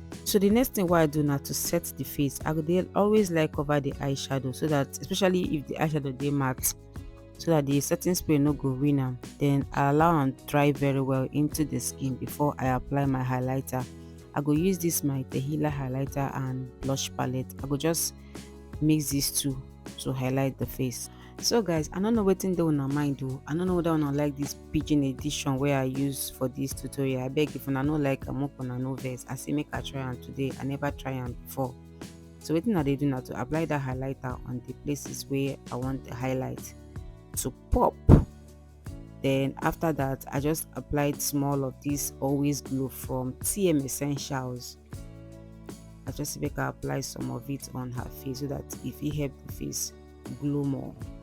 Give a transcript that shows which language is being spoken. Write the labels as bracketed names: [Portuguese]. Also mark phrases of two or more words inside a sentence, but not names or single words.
[Nigerian Pidgin] So the next thing what I do now to set the face, I go dey always like cover the eyeshadow, so that especially if the eyeshadow dey matte, so that the setting spray no go ruin am. Then I allow am dry very well into the skin before I apply my highlighter. I go use this my Tehila highlighter and blush palette. I go just mix these two to highlight the face. So guys, I don't know wetin dey una mind o. I don't know whether una like this Pidgin edition wey I use for this tutorial. I beg if una no like am, make una no vex. I say make I try am today. I never try am before. So wetin I dey do now to apply that highlighter on the places where I want the highlight to pop. Then after that, I just applied small of this Always Glow from TM Essentials. I just make her apply some of it on her face so that if it help the face glow more.